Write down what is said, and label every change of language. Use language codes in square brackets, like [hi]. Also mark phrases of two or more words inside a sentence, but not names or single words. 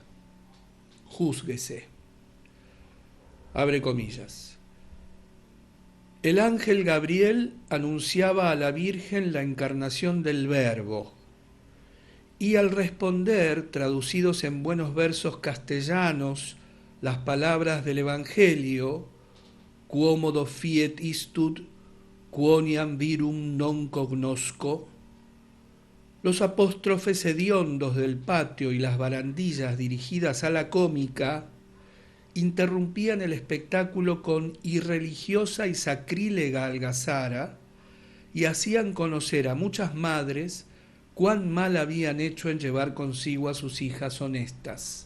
[es] Júzguese. Abre comillas. El ángel Gabriel anunciaba a la Virgen la encarnación del Verbo, y al responder, traducidos en buenos versos castellanos, las palabras del Evangelio, [la] quomodo fiet istud, quoniam virum non cognosco, [es] los apóstrofes hediondos del patio y las barandillas dirigidas a la cómica interrumpían el espectáculo con irreligiosa y sacrílega algazara y hacían conocer a muchas madres cuán mal habían hecho en llevar consigo a sus hijas honestas.